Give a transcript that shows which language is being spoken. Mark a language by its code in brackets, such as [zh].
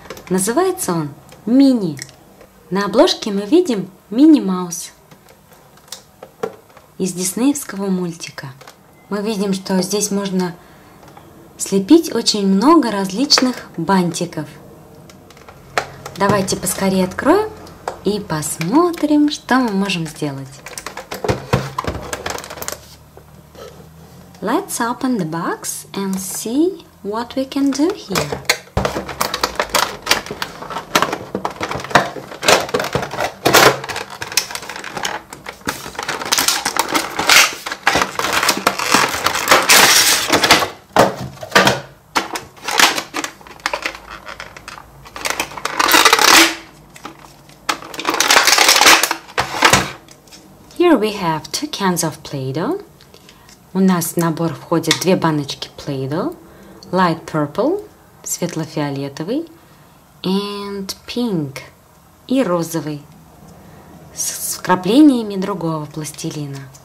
[ru] Называется он Мини. На обложке мы видим Мини Маус из диснеевского мультика. Мы видим, что здесь можно слепить очень много различных бантиков. Давайте поскорее откроем и посмотрим, что мы можем сделать. [en] Let's open the box and see what we can do here. Here we have 2 cans of Play-Doh. [ru] У нас в набор входят 2 баночки Play-Doh, [en] Light Purple, [ru] светло-фиолетовый, [en] and Pink, [ru] и розовый, с вкраплениями другого пластилина.